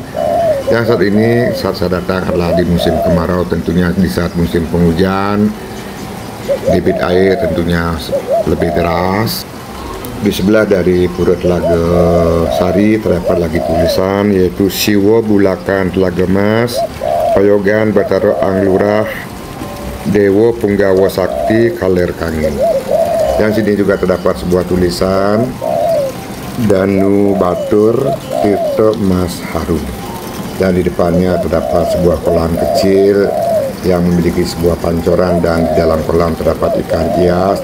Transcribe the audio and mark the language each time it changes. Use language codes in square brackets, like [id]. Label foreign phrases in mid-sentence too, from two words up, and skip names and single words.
[id] Dan saat ini saat saya datang adalah di musim kemarau, tentunya di saat musim penghujan debit air tentunya lebih deras. Di sebelah dari Pura Telaga Sari terdapat lagi tulisan yaitu Siwo Bulakan Telaga Mas Payogan Bataro Anglurah Dewo Punggawa Sakti Kaler Kangin. Dan sini juga terdapat sebuah tulisan Danu Batur Tirto Mas Harum. Dan di depannya terdapat sebuah kolam kecil yang memiliki sebuah pancoran, dan di dalam kolam terdapat ikan hias.